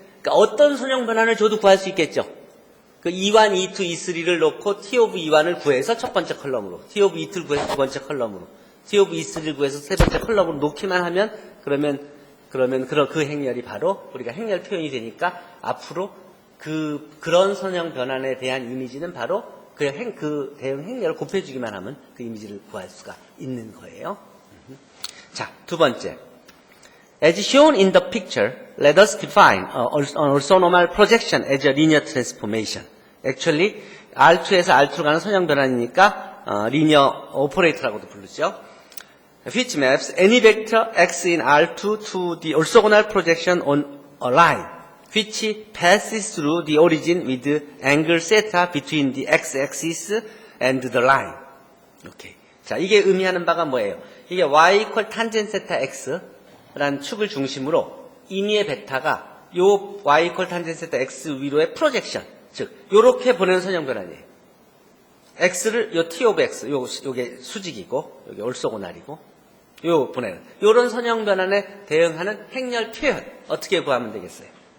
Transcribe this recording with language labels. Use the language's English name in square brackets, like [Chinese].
[Korean] 그러니까 어떤 선형 변환을 줘도 구할 수 있겠죠. 그 E1, E2, E3를 놓고 T 오브 E1을 구해서 첫 번째 컬럼으로, T 오브 E2를 구해서 두 번째 컬럼으로, T 오브 E3를 구해서 세 번째 컬럼으로 놓기만 하면 그러면 그 행렬이 바로 우리가 행렬 표현이 되니까 앞으로 그런 선형 변환에 대한 이미지는 바로 그 대응 행렬을 곱해주기만 하면 그 이미지를 구할 수가 있는 거예요. 자, 두 번째. [English] As shown in the picture, let us define an orthonormal projection as a linear transformation. [Korean] Actually, R2에서 R2로 가는 선형 변환이니까 linear operator라고도 부르죠. [English] Which maps any vector x in R2 to the orthogonal projection on a line, which passes through the origin with angle theta between the x-axis and the line. [Korean] 오케이. 자, 이게 의미하는 바가 뭐예요? 이게 y 이퀄 탄젠 세타 x라는 축을 중심으로 임의의 벡터가 요 y 이퀄 탄젠 세타 x 위로의 프로젝션, 즉 요렇게 보내는 선형 변환이에요. x를 요 t 오브 x, 요게 수직이고 요게 올소고날이고 요 보내는 요런 선형 변환에 대응하는 행렬 표현 어떻게 구하면 되겠어요?